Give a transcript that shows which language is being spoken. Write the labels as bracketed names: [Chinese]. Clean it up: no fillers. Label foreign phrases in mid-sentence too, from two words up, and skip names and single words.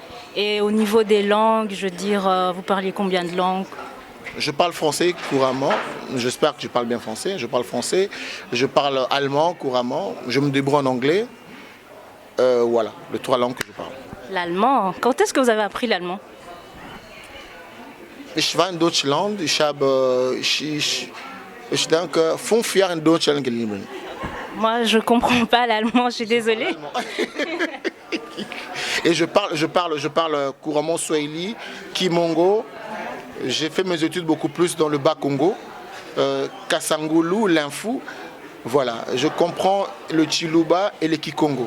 [French] Et au niveau des langues, je veux dire, vous parlez combien de langues? Je parle français couramment. J'espère que je parle bien français. Je parle français. Je parle allemand couramment. Je me débrouille en anglais. Voilà, les 3 langues que je parle. L'allemand? Quand est-ce que vous avez appris l'allemand? [German] Ich war in Deutschland. Ich denke 5 Jahre in Deutschland gelebt. [French] Moi, je comprends pas l'allemand, je suis désolée. Et je parle couramment Swahili, Kimongo. J'ai fait mes études beaucoup plus dans le Bas-Congo, Kasangulu, l'Infou. Voilà, je comprends le Chiluba et le Kikongo.